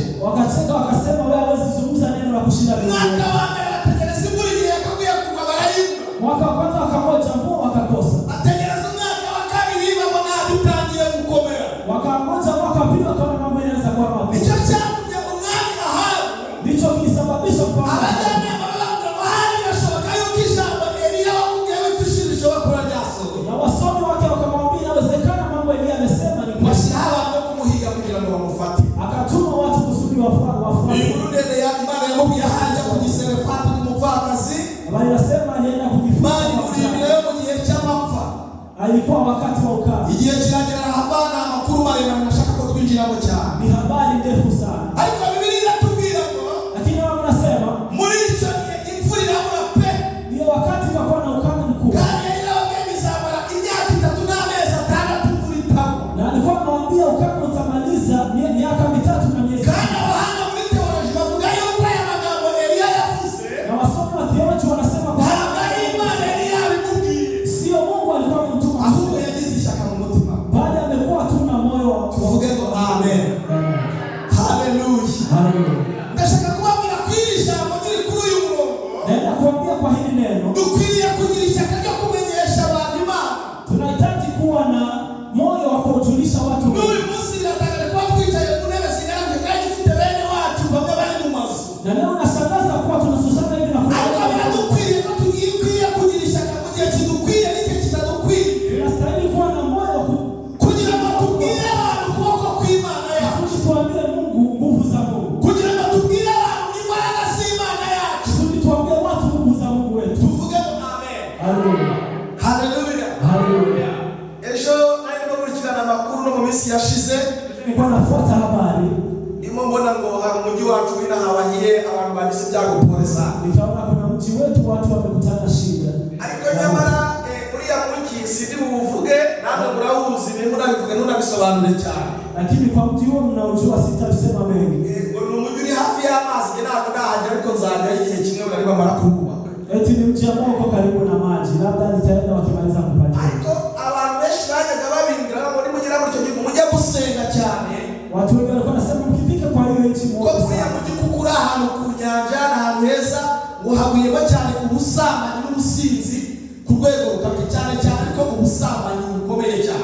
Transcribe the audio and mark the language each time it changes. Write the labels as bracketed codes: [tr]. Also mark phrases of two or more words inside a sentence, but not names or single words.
[sw] Wakacheka wakasema wewe hawezi zungumza neno la kushinda mbele. [rw] Mwaka wa mbere bategereza imvura igihe yakaguye kugwa barayibwa. [sw] Mwaka wa kwanza wakangoja mvua wakakosa. [rw] Bategereza umwaka wa kabiri babona bitangiye gukomera. [sw] Wakangoja mwaka wa pili wakaona mambo yanaanza kuwa mabaya. [rw] Nicyo cyatumye umwami Ahabu [sw] Ndicho kilisababisha kwa [rw] abajyanama b'abagabo bahari bashoboka yuko ijambo Eliya wakubwiye witushira ishobora kuba ryasohoye. [sw] na wasomi wake wakamwambia inawezekana mambo Eliya amesema ni kweli. [rw] Bashyira abantu bo kumuhiga kugira ngo bamufate. [sw] Akatuma watu kusudi wafuate. [rw] Inkuru ndende ya Imana yamubwiye ahajya ku Giserefati n'umupfakazi. [sw] Bali nasema alienda kujifunza. [rw] Imana imurindira mu gihe cy'amapfa. [sw] Alikuwa wakati wa ukame. [rw] Igihe kiragera Habana amakuru maremare nashaka ko twinjiramo cyane. [sw] Ni habari ndefu sana. [rw] Ariko Biblia inatubwira ngo [sw] Lakini wao wanasema [rw] muri icyo gihe imvura irabura pe. [sw] ndio wakati ukakuwa na ukame mkubwa. [rw] Kandi yari yabwiye izamara imyaka 3 n'amezi 6 imvura itagwa. [sw] Na alikuwa anawaambia ukame utamaliza miaka 3 na miezi. [rw] Kandi abahanga muri teoloji bavuga yuko aya magambo Eliya yavuze [sw] Na wasomi wa theology wanasema kwa [rw] ntabwo ari Imana Eliya abimubwiye, [sw] sio Mungu alikuwa amemtuma, [rw] ahubwo yagize ishyaka mu mutima. [sw] bali amekuwa tu na moyo wa [rw] Tuvuge ngo amen. Haleluya. Haleluya. Ndashaka kubabwira ko iri jambo riri kuri uyu murongo [sw] Naenda kuambia kwa hili neno [rw] dukwiriye kugira ishyaka ryo kumenyesha abantu Imana. [sw] tunahitaji kuwa na moyo wa kujulisha watu. [rw] N'uyu munsi biratangara kuba twicaye ku ntebe zigaragara kandi dufite bene wacu bamwe bari mu mazu. [sw] Na leo nashangaza kuwa tunasuzana hivi na [rw] Ariko biradukwiriye ko tugiye kugira ishyaka mu gihe kidukwiye n'igihe kitadukwiye, [sw] tunastahili kuwa na moyo wa [rw] kugira ngo tubwire abantu ukuboko kw'Imana yacu, [sw] kusudi tuambie Mungu nguvu za Mungu, [rw] kugira ngo tubwire abantu imbaraga z'Imana yacu. [sw] kusudi tuambie watu nguvu za Mungu wetu. [rw] Tuvuge ngo amen. Haleluya. Haleluya. Haleluya. Ejo nari no gukurikirana amakuru no mu minsi yashize, [sw] Nilikuwa nafuata habari, [rw] ndimo mbona ngo hari umujyi wacu w'inahabahiye abantu bagize ibyago [sw] pole sana. nikaona kuna mji wetu watu wamekutana shida. [rw] Ariko nyamara uriya mujyi sindi buvuge namwe murawuzi, nimba unabivuge ntunabisobanure cyane. [sw] Lakini kwa mji huo mnaojua sitasema mengi. [rw] Ngo ni umujyi uri hafi y'amazi, njye ntabwo ndahagera ariko nzajya igihe kimwe bari bamara kuwubaka. [sw] Eti ni mji ambao uko karibu na maji, labda nitaenda wakimaliza kupatia. [rw] Ariko abantu benshi bajyaga babingira ngo nimugera muri icyo gihugu mujye gusenga cyane, [sw] Watu wengi walikuwa nasema mkifika kwa hiyo nchi [rw] ko [sw] muombe [rw] uriya [sw] sana. [rw] mujyi kuko uri ahantu ku nyanja n'ahantu heza, ngo hagwiyemo cyane ubusambanyi n'ubusinzi ku rwego rukabije cyane cyane, ariko ubusambanyi bukomeye cyane.